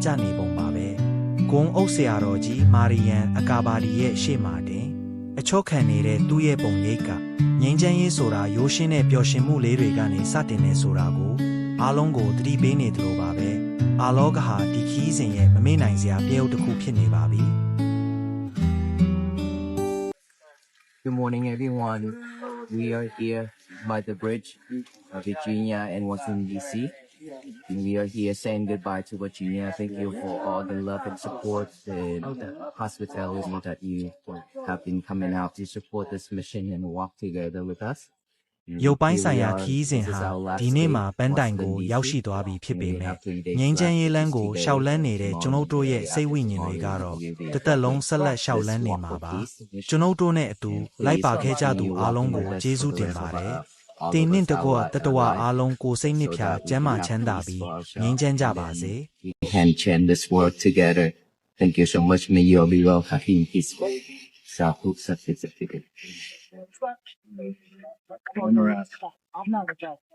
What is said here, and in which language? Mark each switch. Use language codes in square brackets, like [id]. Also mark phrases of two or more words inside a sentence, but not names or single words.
[my] ကျနေပုံပါပဲဂုံအုပ်ဆရာတော်ကြီးမာရီယန်အကာဘာဒီရဲ့ရှေ့မှာတင်အချော့ခံနေတဲ့သူ့ရဲ့ပုံရိပ်ကငြိမ်းချမ်းရေးဆိုတာရိုးရှင်းတဲ့ပျော်ရွှင်မှုလေးတွေကနေစတင်နေဆိုတာကိုအားလုံးကိုသတိပေးနေတယ်လို့ပါပဲအာလောကဟာဒီခီးစဉ်ရဲ့မမေ့နိုင်စရာပြည့်ဥတစ်ခုဖြစ်နေပါပြီ [en] Good morning, everyone. We are here by the bridge of Virginia and Washington, D.C. And we are here saying goodbye to Virginia. Thank you for all the love and support and hospitality that you have been coming out to support this mission and walk together with us. [my] ရုပ်ပိုင်းဆိုင်ရာခီးစဉ်ဟာဒီနေ့မှာပန်းတိုင်ကိုရောက်ရှိသွားပြီဖြစ်ပေမဲ့ငြိမ်းချမ်းရေးလမ်းကိုရှောက်လန်းနေတဲ့ကျွန်ုပ်တို့ရဲ့စိတ်ဝိညာဉ်တွေကတော့တစ်သက်လုံးဆက်လက်ရှောက်လန်းနေမှာပါကျွန်ုပ်တို့နဲ့အတူလိုက်ပါခဲ့ကြသူအားလုံးကိုကျေးဇူးတင်ပါတယ်တင်နှင့်တကွတတဝအားလုံးကိုစိတ်နှစ်ဖြာကျမ်းမာချမ်းသာပြီးငြိမ်းချမ်းကြပါစေ [en] And change this world together. Thank you so much. May you all be well, happy and peaceful. [pi] Sadhu, sadhu, sadhu.